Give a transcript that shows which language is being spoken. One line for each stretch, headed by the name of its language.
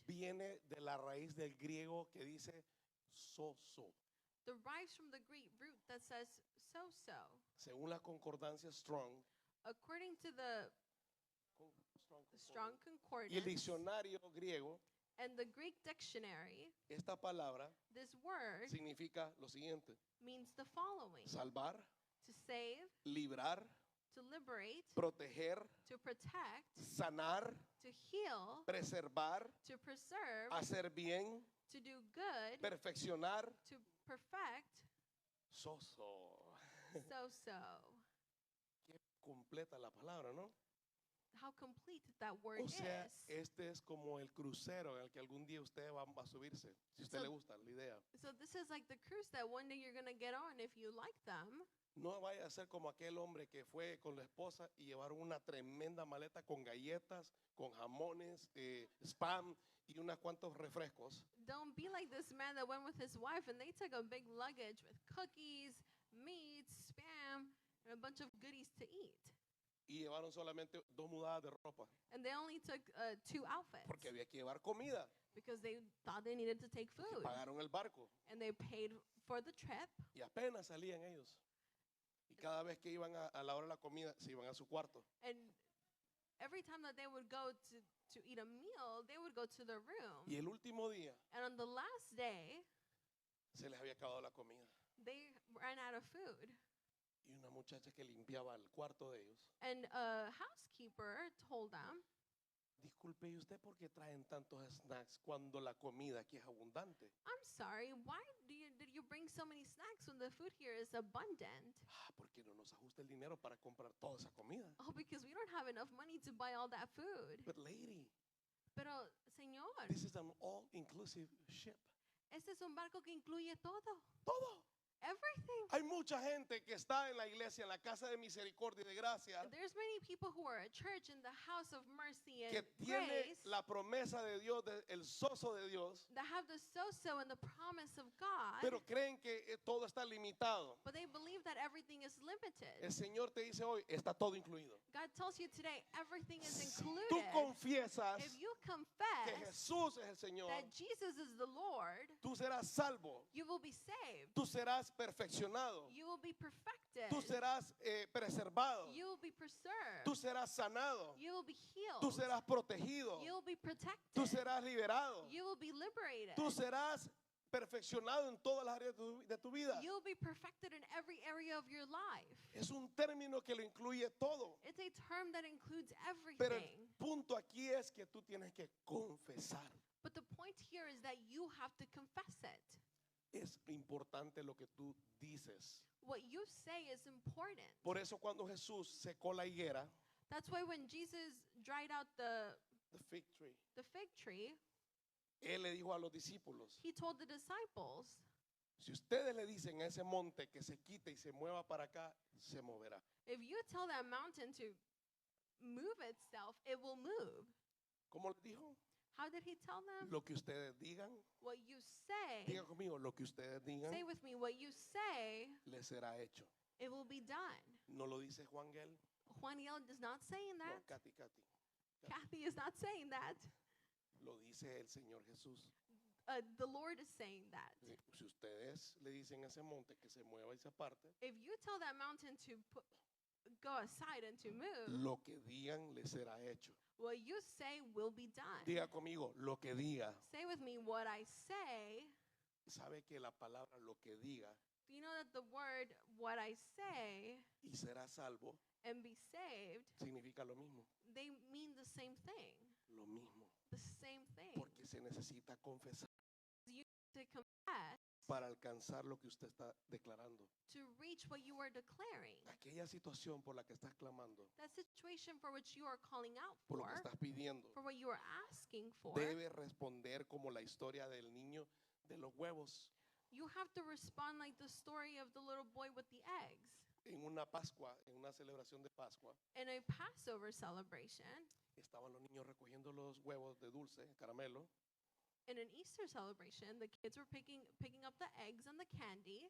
Spanish: viene de la raíz del griego que dice soso.
English: derives from the Greek root that says so-so.
Spanish: Según la concordancia Strong,
English: According to the Strong
Spanish: y el
English: Concordance
Spanish: diccionario griego,
English: and the Greek dictionary,
Spanish: esta palabra
English: this word
Spanish: significa lo siguiente:
English: means the following:
Spanish: salvar,
English: to save,
Spanish: librar,
English: to liberate,
Spanish: proteger,
English: to protect,
Spanish: sanar,
English: to heal,
Spanish: preservar,
English: to preserve,
Spanish: hacer bien,
English: to do good,
Spanish: perfeccionar.
English: to perfect,
Spanish: Soso.
English: so-so.
Spanish: Qué completa la palabra, ¿no?
English: How complete that word
Spanish: O sea,
English: is.
Spanish: este es como el crucero en el que algún día usted va a subirse, si a usted
English: So-
Spanish: le gusta la idea.
English: So this is like the cruise that one day you're going to get on if you like them.
Spanish: No vaya a ser como aquel hombre que fue con la esposa y llevaron una tremenda maleta con galletas, con jamones, spam y unos cuantos refrescos.
English: Don't be like this man that went with his wife and they took a big luggage with cookies, meats, spam, and a bunch of goodies to eat.
Spanish: Y llevaron solamente 2 mudadas de ropa,
English: And they only took 2 outfits
Spanish: porque había que llevar comida.
English: because they thought they needed to take
Spanish: Que
English: food.
Spanish: pagaron el barco
English: And they paid for the trip.
Spanish: y apenas salían ellos. Y cada vez que iban a la hora de la comida, se iban a su cuarto.
English: And every time that they would go to eat a meal, they would go to their room.
Spanish: Y el último día
English: And on the last day,
Spanish: se les había acabado la comida.
English: they ran out of food.
Spanish: Y una muchacha que limpiaba el cuarto de ellos:
English: And a housekeeper told them,
Spanish: disculpe, ¿y usted por qué traen tantos snacks cuando la comida aquí es abundante?
English: I'm sorry, why did you bring so many snacks when the food here is abundant?
Spanish: Porque no nos ajusta el dinero para comprar toda esa comida.
English: Oh, because we don't have enough money to buy all that food. But lady,
Spanish: Pero, señor,
English: this is an all-inclusive ship.
Spanish: este es un barco que incluye todo. Todo.
English: Everything.
Spanish: Hay mucha gente que está en la iglesia, en la casa de misericordia y de gracia,
English: There's many people who are at church in the house of mercy and
Spanish: que tiene
English: grace
Spanish: la promesa de Dios, el soso de Dios,
English: that have the so-so and the promise of God,
Spanish: pero creen que todo está limitado.
English: but they believe that everything is limited.
Spanish: El Señor te dice hoy, está todo incluido.
English: God tells you today everything is
Spanish: Si tú
English: included.
Spanish: confiesas
English: If you
Spanish: que
English: confess
Spanish: Jesús es el Señor,
English: that Jesus is the Lord,
Spanish: tú serás salvo,
English: you will be saved.
Spanish: tú serás perfeccionado,
English: You will be perfected.
Spanish: tú serás preservado,
English: You will be preserved.
Spanish: tú serás sanado,
English: You will be healed.
Spanish: tú serás protegido,
English: You will be protected.
Spanish: tú serás liberado,
English: You will be liberated.
Spanish: tú serás perfeccionado en todas las áreas de tu vida.
English: You will be perfected in every area of your life.
Spanish: Es un término que lo incluye todo.
English: It's a term that includes
Spanish: Pero el
English: everything.
Spanish: punto aquí es que tú tienes que confesar.
English: But the point here is that you have to confess it.
Spanish: Es importante lo que tú dices.
English: What you say is important.
Spanish: Por eso cuando Jesús secó la higuera,
English: That's why when Jesus dried out the fig tree, the fig tree,
Spanish: Él le dijo a los discípulos:
English: he told the disciples,
Spanish: si ustedes le dicen a ese monte que se quite y se mueva para acá, se moverá.
English: if you tell that mountain to move itself, it will move.
Spanish: ¿Cómo le dijo?
English: How did he tell them?
Spanish: Lo que ustedes digan,
English: What you say,
Spanish: digan conmigo, lo que ustedes digan,
English: say with me, what you say,
Spanish: les será hecho.
English: it will be done.
Spanish: ¿No lo dice Juan Gel?
English: Juaniel is not saying
Spanish: No,
English: that.
Spanish: Katy.
English: Kathy is not saying that.
Spanish: Lo dice el Señor Jesús.
English: The Lord is saying that.
Spanish: Si ustedes le dicen a ese monte que se mueva y se aparte,
English: If you tell that mountain to go aside and to move,
Spanish: lo que digan les será hecho.
English: what you say will be done.
Spanish: Diga conmigo, lo que diga.
English: Say with me, what I say.
Spanish: Sabe que la palabra lo que diga
English: Do you know that the word, what I say,
Spanish: y será salvo
English: and be saved,
Spanish: significa lo mismo.
English: they mean the same thing.
Spanish: Lo mismo.
English: The same thing.
Spanish: Porque se necesita confesar
English: You to confess
Spanish: para alcanzar lo que usted está declarando.
English: to reach what you are declaring.
Spanish: Aquella situación por la que estás clamando,
English: That situation for which you are calling out
Spanish: por lo que
English: for
Spanish: estás pidiendo,
English: what you are asking for,
Spanish: debe responder como la historia del niño de los huevos.
English: You have to respond like the story of the little boy with the eggs.
Spanish: En una Pascua, en una celebración de Pascua,
English: In a Passover celebration,
Spanish: estaban los niños recogiendo los huevos de dulce, caramelo,
English: in an Easter celebration, the kids were picking up the eggs and the candy.